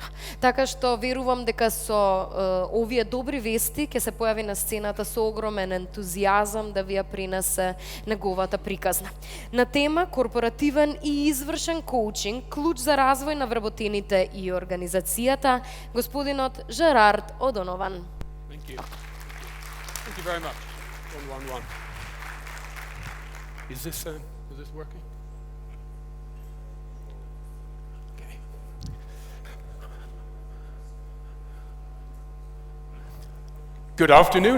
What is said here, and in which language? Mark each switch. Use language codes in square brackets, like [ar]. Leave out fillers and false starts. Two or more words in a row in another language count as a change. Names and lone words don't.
[mk] Така што верувам дека со овие добри вести ќе се појави на сцената со огромен ентузијазам да ви ја принесе неговата приказна. На тема корпоративен и извршен коучинг, клуч за развој на вработените и организацијата, господинот Gerard O'Donovan. [en] Thank you. Thank you very much. 111. Is this working? Okay. Good afternoon.